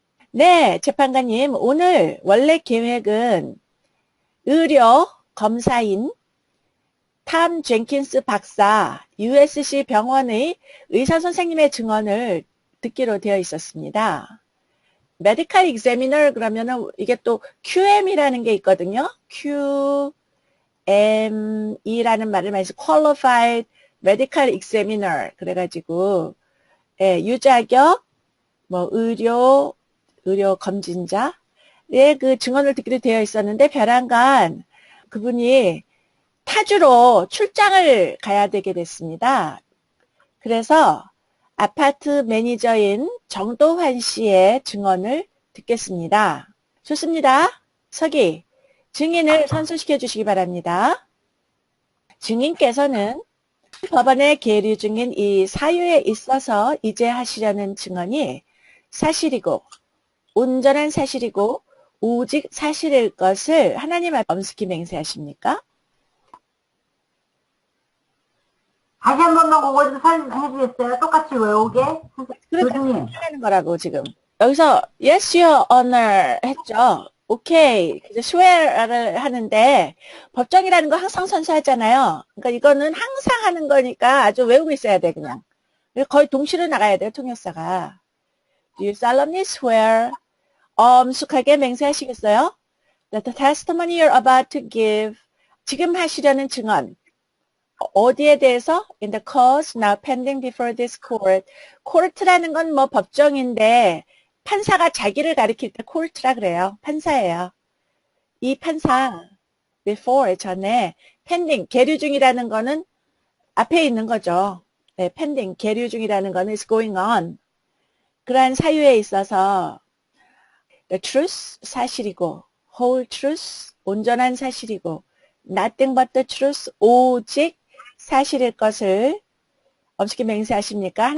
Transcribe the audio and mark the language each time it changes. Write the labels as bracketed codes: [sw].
[ko] 네, 재판관님 오늘 원래 계획은 의료 검사인 탐 젠킨스 박사 USC 병원의 의사 선생님의 증언을 듣기로 되어 있었습니다. 메디컬 익자미너 그러면은 이게 또 QM이라는 게 있거든요. QM QME라는 말을 많이 써. [en] Qualified Medical Examiner. [ko] 그래가지고, 예, 유자격, 뭐, 의료 검진자의 그 증언을 듣기로 되어 있었는데, 벼랑간 그분이 타주로 출장을 가야 되게 됐습니다. 그래서 아파트 매니저인 정도환 씨의 증언을 듣겠습니다. 좋습니다. 서기, 증인을 선수시켜 주시기 바랍니다. 증인께서는 법원에 계류 중인 이 사유에 있어서 이제 하시려는 증언이 사실이고 온전한 사실이고 오직 사실일 것을 하나님 앞에 엄숙히 맹세하십니까? 다시 한 번만 그거 좀 설명해주겠어요? 똑같이 외우게? 그렇게 교수님. 하는 거라고 지금. 여기서 [en] yes, your honor [ko] 했죠. 오케이. swear를 하는데 법정이라는 거 항상 선서하잖아요. 그러니까 이거는 항상 하는 거니까 아주 외우고 있어야 돼 그냥. 거의 동시로 나가야 돼요 통역사가. [en] Do you solemnly swear? [ko] 엄숙하게 맹세하시겠어요? [en] That the testimony you're about to give, [ko] 지금 하시려는 증언, 어디에 대해서? [en] In the cause now pending before this court. [ko] court라는 건 뭐 법정인데 판사가 자기를 가리킬 때 court라 그래요. 판사예요. 이 판사 before 전에 pending 계류 중이라는 거는 앞에 있는 거죠. 네, pending 계류 중이라는 거는 [en] is going on. [ko] 그러한 사유에 있어서 [en] the truth [ko] 사실이고 [en] whole truth [ko] 온전한 사실이고 [en] nothing but the truth [ko] 오직 사실일 것을 엄숙히 맹세하십니까?